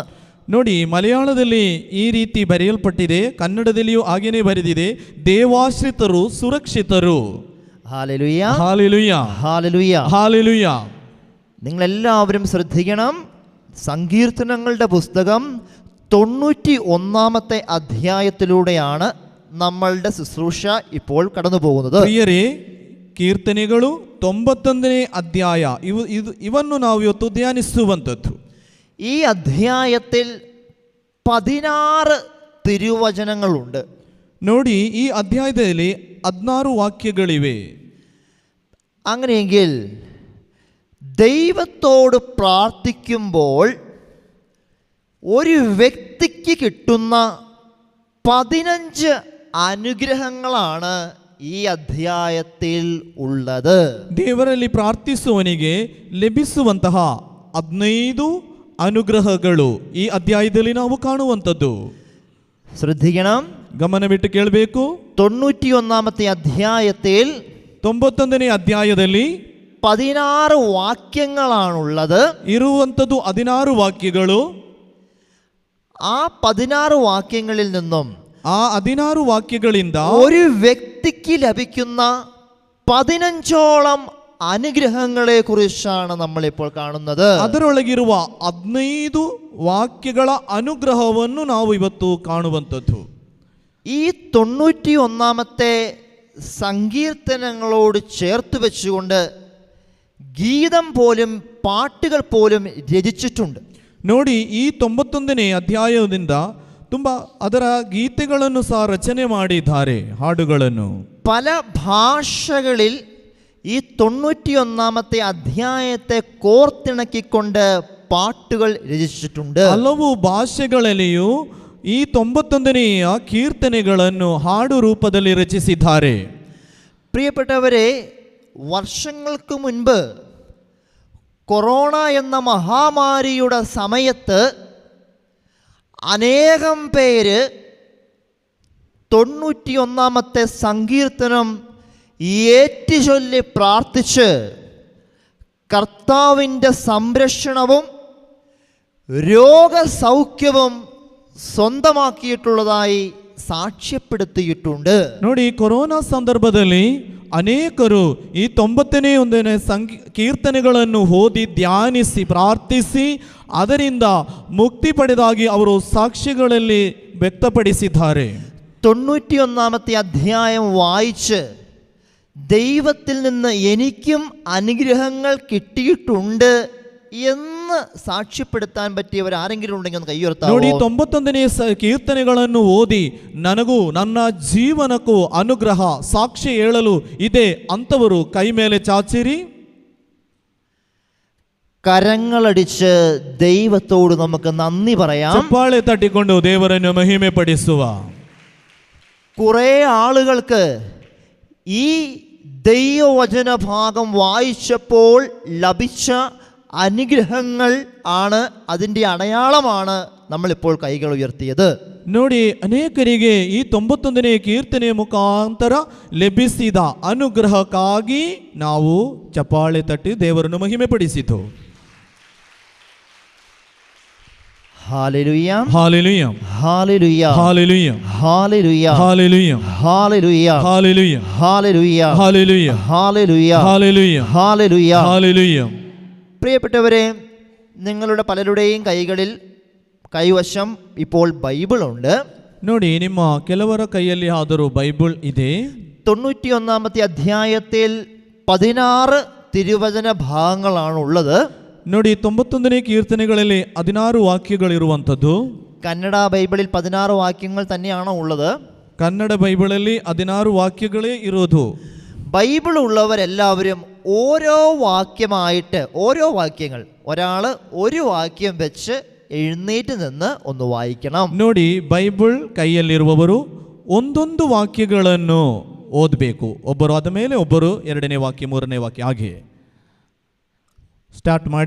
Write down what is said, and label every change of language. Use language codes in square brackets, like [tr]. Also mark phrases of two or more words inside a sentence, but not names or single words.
[kn] ನೋಡಿ, ಮಲಯಾಳದಲ್ಲಿ ಈ ರೀತಿ ಬರೆಯಲ್ಪಟ್ಟಿದೆ, ಕನ್ನಡದಲ್ಲಿಯೂ ಹಾಗೇನೇ ಬರೆದಿದೆ, ದೇವಾಶ್ರಿತರು ಸುರಕ್ಷಿತರು. [ml] ഹല്ലേലൂയ, ഹല്ലേലൂയ, ഹല്ലേലൂയ, ഹല്ലേലൂയ. നിങ്ങളെല്ലാവരും ശ്രദ്ധിക്കണം. സങ്കീർത്തനങ്ങളുടെ പുസ്തകം 91-ാമത്തെ അധ്യായത്തിലൂടെയാണ് നമ്മളുടെ ശുശ്രൂഷ ഇപ്പോൾ കടന്നു പോകുന്നത്. [kn] ಪ್ರಿಯರೇ, ಕೀರ್ತನೆಗಳು 91ನೇ ಅಧ್ಯಾಯ ಇವನ್ನು ನಾವು ಇವತ್ತು ಧ್ಯಾನಿಸುವಂಥದ್ದು. [ml] ഈ അധ്യായത്തിൽ 16 തിരുവചനങ്ങളുണ്ട്. [kn] ನೋಡಿ, ಈ ಅಧ್ಯಾಯದಲ್ಲಿ 16 ವಾಕ್ಯಗಳಿವೆ. [ml] അങ്ങനെയെങ്കിൽ ദൈവത്തോട് പ്രാർത്ഥിക്കുമ്പോൾ ഒരു വ്യക്തിക്ക് കിട്ടുന്ന 15 അനുഗ്രഹങ്ങളാണ് ഈ അധ്യായത്തിൽ ഉള്ളത്. [kn] ದೇವರಲ್ಲಿ ಪ್ರಾರ್ಥಿಸುವವನಿಗೆ ಲಭಿಸುವಂತಹ 15 ಅನುಗ್ರಹಗಳು ಈ ಅಧ್ಯಾಯದಲ್ಲಿ ನಾವು ಕಾಣುವಂಥದ್ದು. [ml] ശ്രദ്ധിക്കണം, [kn] ಗಮನವಿಟ್ಟು ಕೇಳಬೇಕು. [ml] 91-ാമത്തെ അധ്യായത്തിൽ [kn] 91ನೇ ಅಧ್ಯಾಯದಲ್ಲಿ [ml] 16 വാക്യങ്ങളാണുള്ളത്. [kn] ಇರುವಂಥದ್ದು 16 ವಾಕ್ಯಗಳು. [ml] ആ 16 വാക്യങ്ങളിൽ നിന്നും [kn] ಆ 16 ವಾಕ್ಯಗಳಿಂದ [ml] ഒരു വ്യക്തിക്ക് ലഭിക്കുന്ന 15ഓളം അനുഗ്രഹങ്ങളെ കുറിച്ചാണ് നമ്മളിപ്പോൾ കാണുന്നത്. [kn] ಅದರೊಳಗಿರುವ 15 ವಾಕ್ಯಗಳ ಅನುಗ್ರಹವನ್ನು ನಾವು ಇವತ್ತು ಕಾಣುವಂಥದ್ದು. [ml] ഈ 91-ാമത്തെ സങ്കീർത്തനങ്ങളോട് ചേർത്ത് വെച്ചുകൊണ്ട് ഗീതം പോലും പാട്ടുകൾ പോലും രചിച്ചിട്ടുണ്ട്. [kn] ನೋಡಿ, ಈ 91ನೇ ಅಧ್ಯಾಯದಿಂದ ತುಂಬ ಅದರ ಗೀತೆಗಳನ್ನು ಸಹ ರಚನೆ ಮಾಡಿದ್ದಾರೆ, ಹಾಡುಗಳನ್ನು. [ml] പല ഭാഷകളിൽ ഈ 91-ാമത്തെ അധ്യായത്തെ കോർത്തിണക്കിക്കൊണ്ട് പാട്ടുകൾ രചിച്ചിട്ടുണ്ട്. [kn] ಹಲವು ಭಾಷೆಗಳಲ್ಲಿಯೂ ಈ 91ನೆಯ ಕೀರ್ತನೆಗಳನ್ನು ಹಾಡು ರೂಪದಲ್ಲಿ ರಚಿಸಿದ್ದಾರೆ. [ml] പ്രിയപ്പെട്ടവരെ, വർഷങ്ങൾക്ക് മുൻപ് കൊറോണ എന്ന മഹാമാരിയുടെ സമയത്ത് അനേകം പേര് 91-ാമത്തെ സങ്കീർത്തനം ഏറ്റുചൊല്ലി പ്രാർത്ഥിച്ച് കർത്താവിൻ്റെ സംരക്ഷണവും രോഗസൗഖ്യവും സ്വന്തമാക്കിയിട്ടുള്ളതായി സാക്ഷ്യപ്പെടുത്തിയിട്ടുണ്ട്. [kn] ನೋಡಿ, ಕೊರೋನಾ ಸಂದರ್ಭದಲ್ಲಿ ಅನೇಕರು ಈ 91ನೇ ಕೀರ್ತನೆಗಳನ್ನು ಓದಿ ಧ್ಯಾನಿಸಿ ಪ್ರಾರ್ಥಿಸಿ ಅದರಿಂದ ಮುಕ್ತಿ ಪಡೆದಾಗಿ ಅವರು ಸಾಕ್ಷಿಗಳಲ್ಲಿ ವ್ಯಕ್ತಪಡಿಸಿದ್ದಾರೆ. [ml] 91-ാമത്തെ അധ്യായം വായിച്ച് ദൈവത്തിൽ നിന്ന് എനിക്കും അനുഗ്രഹങ്ങൾ കിട്ടിയിട്ടുണ്ട് എന്ന് സാക്ഷ്യപ്പെടുത്താൻ പറ്റിയവർ ആരെങ്കിലും ഉണ്ടെങ്കിൽ ഒന്ന് [kn] ನೋಡಿ, [ml] കൈയുയർത്താവോ? [kn] 91ನೇ ಕೀರ್ತನೆಗಳನ್ನು ಓದಿ ನನಗೂ ನನ್ನ ಜೀವನಕ್ಕೂ ಅನುಗ್ರಹ ಸಾಕ್ಷಿ ಹೇಳಲು ಇದೆ ಅಂತವರು ಕೈ ಮೇಲೆ ಚಾಚಿರಿ. [ml] കരങ്ങളടിച്ച് ദൈവത്തോട് നമുക്ക് നന്ദി പറയാം. [kn] ಚಪ್ಪಾಳೆ ತಟ್ಟಿಕೊಂಡು ದೇವರನ್ನು ಮಹಿಮೆ ಪಡಿಸುವ. [ml] കുറേ ആളുകൾക്ക് ഈ ദൈവവചന ഭാഗം വായിച്ചപ്പോൾ ലഭിച്ച അനുഗ്രഹങ്ങൾ ആണ്, അതിൻ്റെ അടയാളമാണ് നമ്മളിപ്പോൾ കൈകൾ ഉയർത്തിയത്. [kn] ನೋಡಿ, ಅನೇಕರಿಗೆ ಈ 91ನೇ ಕೀರ್ತನೆ ಮುಖಾಂತರ ಲಭಿಸಿದ ಅನುಗ್ರಹಕ್ಕಾಗಿ ನಾವು ಚಪ್ಪಾಳೆ ತಟ್ಟಿ ದೇವರನ್ನು ಮಹಿಮೆ ಪಡಿಸಿತು. [ml] ഹല്ലേലൂയ, [kn] ಹಾಲೆಲೂಯ, [ml] ഹല്ലേലൂയ, [kn] ಹಾಲೆಲೂಯ, [ml] ഹല്ലേലൂയ, [kn] ಹಾಲೆಲೂಯ, [ml] ഹല്ലേലൂയ, [kn] ಹಾಲೆಲೂಯ, [ml] ഹല്ലേലൂയ, [kn] ಹಾಲೆಲೂಯ, [ml] ഹല്ലേലൂയ, [kn] ಹಾಲೆಲೂಯ, [ml] ഹല്ലേലൂയ. [kn] ಹಾಲೆಲೂಯ. [ml] പ്രിയപ്പെട്ടവരെ, നിങ്ങളുടെ പലരുടെയും കൈവശം ഇപ്പോൾ ബൈബിൾ ഉണ്ട്. [kn] ನೋಡಿ, ನಿಮ್ಮ ಕೆಲವರ ಕೈಯಲ್ಲಿ ಆದರೂ ಬೈಬಲ್ ಇದೆ. [ml] 91ാമത്തെ അധ്യായത്തിൽ 16 തിരുവചന ഭാഗങ്ങളാണ് ഉള്ളത്. [kn] ನೋಡಿ, 91ನೇ ಕೀರ್ತನೆಗಳಲ್ಲಿ 16 ವಾಕ್ಯಗಳಿರುವಂಥದ್ದು. [ml] കന്നഡ ബൈബിളിൽ 16 വാക്യങ്ങൾ തന്നെയാണോ ഉള്ളത്? [kn] ಕನ್ನಡ ಬೈಬಲಲ್ಲಿ 16 ವಾಕ್ಯಗಳೇ ಇರೋದು. [ml] ബൈബിൾ ഉള്ളവരെല്ലാവരും ഓരോ വാക്യമായിട്ട്, ഓരോ വാക്യങ്ങൾ, ഒരാൾ ഒരു വാക്യം വെച്ച് എഴുന്നേറ്റ് നിന്ന് ഒന്ന് വായിക്കണം. [kn] ನೋಡಿ, ಬೈಬಲ್ ಕೈಯಲ್ಲಿರುವವರು ಒಂದೊಂದು ವಾಕ್ಯಗಳನ್ನು ಓದಬೇಕು. ಒಬ್ಬರು ಆದ ಮೇಲೆ ಒಬ್ಬರು 2ನೇ ವಾಕ್ಯ, 3ನೇ ವಾಕ್ಯ, ಹಾಗೆ ಸ್ಟಾರ್ಟ್ ಮಾಡಿ.